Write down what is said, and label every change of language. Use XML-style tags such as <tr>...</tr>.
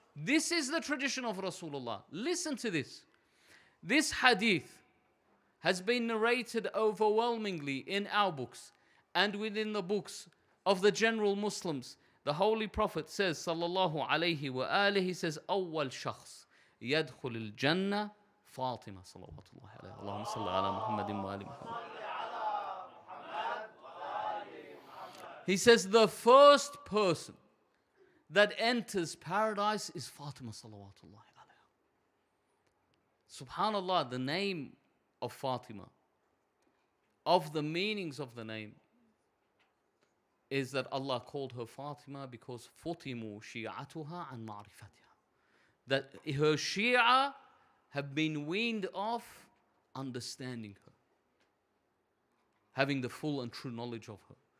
<en>This is the tradition of Rasulullah. Listen to this. This hadith has been narrated overwhelmingly in our books and within the books of the general Muslims. The Holy Prophet says, sallallahu alayhi wa alihi, he says,</en> <ar>أول شخص يدخل الجنة فاطمة صلوات الله عليها. اللهم صل على محمد وآل محمد.</ar> <en>He says the first person that enters paradise is Fatima salawatullahi alayha. Subhanallah, the name of Fatima, of the meanings of the name, is that Allah called her Fatima because</en> <ar>فُطِمُوا شِيعَتُهَا عَنْ مَعْرِفَتِهَا,</ar> <en>that her Shia have been weaned off understanding her, having the full and true knowledge of her.</en>